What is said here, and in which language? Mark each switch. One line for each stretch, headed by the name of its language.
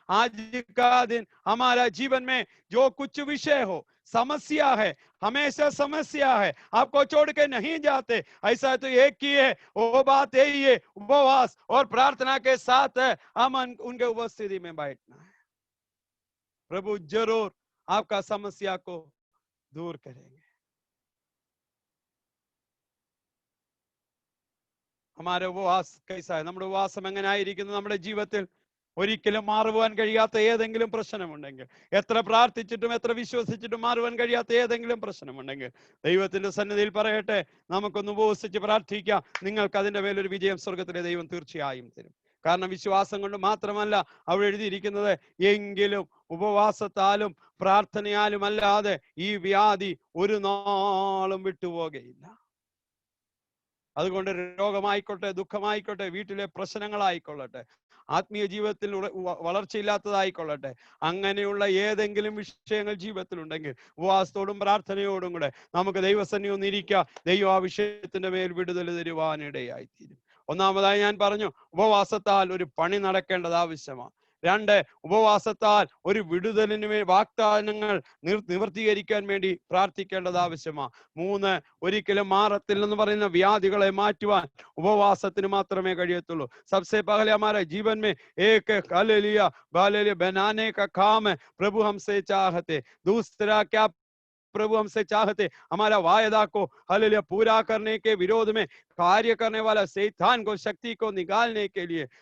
Hindi: आज का दिन हमारा जीवन में जो कुछ विषय हो, समस्या है, हमेशा समस्या है, आपको छोड़ के नहीं जाते, ऐसा तो एक ही है, वो बात यही है, उपवास और प्रार्थना के साथ है हम उनके उपस्थिति में बैठना है। प्रभु जरूर आपका समस्या को दूर करेंगे। हमारे ഉപവാസ कैसा है?
Malayalam: നമ്മുടെ ഉപവാസം എങ്ങനെയായിരിക്കുന്നു? നമ്മുടെ ജീവിതത്തിൽ ഒരിക്കലും മാറുവാൻ കഴിയാത്ത ഏതെങ്കിലും പ്രശ്നമുണ്ടെങ്കിൽ, എത്ര പ്രാർത്ഥിച്ചിട്ടും എത്ര വിശ്വസിച്ചിട്ടും മാറുവാൻ കഴിയാത്ത ഏതെങ്കിലും പ്രശ്നമുണ്ടെങ്കിൽ, ദൈവത്തിന്റെ സന്നിധിയിൽ പറയട്ടെ, നമുക്കൊന്ന് ഉപവസിച്ച് പ്രാർത്ഥിക്കാം. നിങ്ങൾക്ക് അതിന്റെ മേലൊരു വിജയം സ്വർഗത്തിലെ ദൈവം തീർച്ചയായും തരും. കാരണം വിശ്വാസം കൊണ്ട് മാത്രമല്ല അവിടെ എഴുതിയിരിക്കുന്നത്, എങ്കിലും ഉപവാസത്താലും പ്രാർത്ഥനയാലും അല്ലാതെ ഈ വ്യാധി ഒരു നാളും വിട്ടുപോകുകയില്ല. അതുകൊണ്ട് രോഗമായിക്കോട്ടെ, ദുഃഖമായിക്കോട്ടെ, വീട്ടിലെ പ്രശ്നങ്ങളായിക്കൊള്ളട്ടെ, ആത്മീയ ജീവിതത്തിൽ വളർച്ചയില്ലാത്തതായിക്കൊള്ളട്ടെ, അങ്ങനെയുള്ള ഏതെങ്കിലും വിഷയങ്ങൾ ജീവിതത്തിൽ ഉണ്ടെങ്കിൽ ഉപവാസത്തോടും പ്രാർത്ഥനയോടും കൂടെ നമുക്ക് ദൈവസന്നിധി ഒന്നിരിക്കുക. ദൈവം ആ വിഷയത്തിന്റെ മേൽ വിടുതൽ തരുവാനിടയായിത്തീരും. ഒന്നാമതായി ഞാൻ പറഞ്ഞു, ഉപവാസത്താൽ ഒരു പണി നടക്കേണ്ടത് ആവശ്യമാണ്. രണ്ട്, ഉപവാസത്താൽ ഒരു വിടുതലിന് വാഗ്ദാനങ്ങൾ നിവർത്തീകരിക്കാൻ വേണ്ടി പ്രാർത്ഥിക്കേണ്ടത് ആവശ്യമാണ്. മൂന്ന്, ഒരിക്കലും മാറത്തില്ലെന്ന് പറയുന്ന വ്യാധികളെ മാറ്റുവാൻ ഉപവാസത്തിന് മാത്രമേ കഴിയത്തുള്ളൂ.
Hindi: सबसे पहले हमारे जीवन में एक हालेलुया हालेलुया बनाने का काम है, प्रभु हमसे चाहते। दूसरा क्या, प्रभु हमसे चाहते हमारा वायदा को हालेलुया पूरा करने के विरोध में कार्य करने वाला शैतान को, शक्ति को निकालने के लिए।